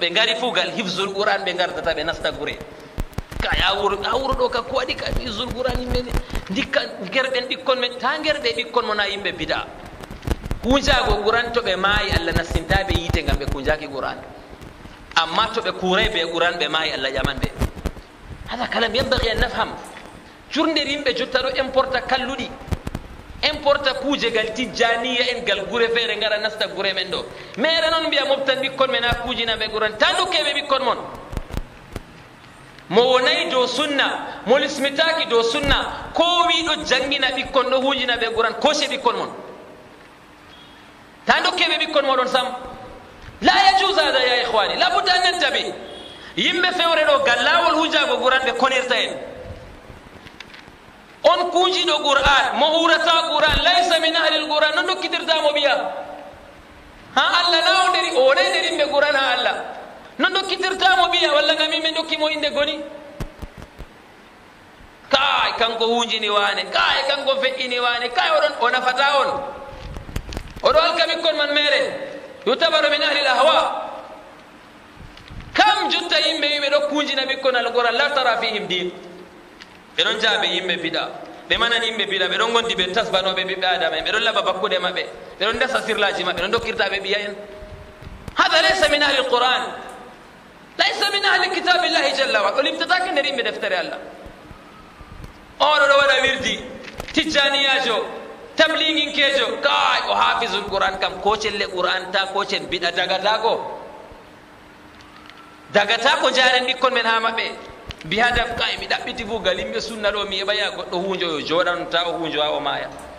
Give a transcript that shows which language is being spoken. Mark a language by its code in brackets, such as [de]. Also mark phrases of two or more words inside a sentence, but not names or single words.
[ff] ɓe ngari fuu gal [ar] حفظ القرآن [ff] ɓe gardata ɓe nasta gure ka ya wuro ɗo ka ko waɗi ka [ar] حفظ القرآن [ff] yimɓe dikka gerɗen ɓikkon men ta gerɗe ɓikkon mo na yimɓe bid'a kunjago qur'an to ɓe maayi allah nassintaɓe yiite ngam ɓe kunjaki qur'an amma to ɓe kuuray ɓe qur'an ɓe maayi allah ƴaman ɓe [ar] هذا كلام ينبغي أن نفهم [ff] curde yimɓe jotta ɗo importa kalluɗi importa kuuje gal tijjaniya en gal gure feere ngara nasta gure men ɗo mere noon mbiya moftan ɓikkon men ha kuujinaɓe quran ta dokkeɓe ɓikkon mon mo wonayi dow sunna mo lismitaki dow sunna ko wiɗo jangina ɓikkon ɗo huujina ɓe quran kose ɓikkon mon ta dokkeɓe ɓikkon moɗon sam [ar] لا يجوز هذا يا إخواني لا بد أن ننتبه [ff] yimɓe fewre ɗo gal lawol huujago quran ɓe konirta en on kuujiɗo qur'an mo hurata qur'an [ar] ليس من أهل القرآن [ff] no dokkitirtamo ɓiya ha allah na o nderi o wonay nder yimɓe qur'an ha allah no dokkitirtamo ɓiya walla ngam yimɓe dokkimo inde goni kanko hunjini wane kay kanko fe'ini wane kay o nafata on oɗo alka ɓikkon man mere [ar] يعتبر من أهل الأهواء [ff] kam jotta yimɓe wiɓe ɗo kunjina ɓikkon alquran [ar] لا ترى فيهم دين [ff] ɓe ɗon jaaɓe yimɓe biɗa ɓe manani yimɓe biɗa ɓe ɗon gondi ɓe tasbanoɓe ɓiɓɓe adama en ɓe ɗon laɓa bakkude maɓɓe ɓe ɗon dasa sirlaji maɓɓe ɗon dokkirtaɓe ɓiya en [ar] هذا ليس من أهل القرآن ليس من أهل كتاب الله جل وعلا [ff] o limtatake nder yimɓe deftere allah oɗo ɗo waɗa wirdi tijjaniyajo tabliginkejo kay o [ar] حافظ القرآن [ff] kam ko celle qur'an ta ko cen biɗa dagata ko jaren ɓikkon men ha maɓɓe bihadaf kay mi ɗaɓɓiti bugal yimɓe sunna ɗo mi heɓaya goɗɗo hunjo yo joɗan ta o hunjo ha o maya